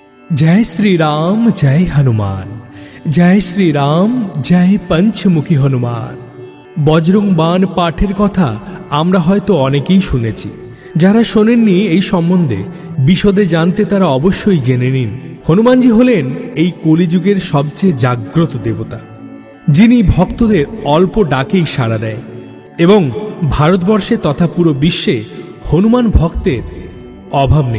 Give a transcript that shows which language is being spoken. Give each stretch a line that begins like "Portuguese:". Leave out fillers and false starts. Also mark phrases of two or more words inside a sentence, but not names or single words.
Hindi: जय श्री राम जय हनुमान, जय श्री राम जय पंचमुखी हनुमान।
Bangla: বজরং বাণ পাঠের কথা আমরা হয়তো অনেকেই শুনেছি। যারা শোনেননি এই সম্বন্ধে বিশদে জানতে তারা অবশ্যই জেনে নিন। হনুমানজি হলেন এই কলিযুগের সবচেয়ে জাগ্রত দেবতা, যিনি ভক্তদের অল্প ডাকেই সাড়া দেয় এবং ভারতবর্ষে তথা পুরো বিশ্বে হনুমান ভক্তের অভাব নেই।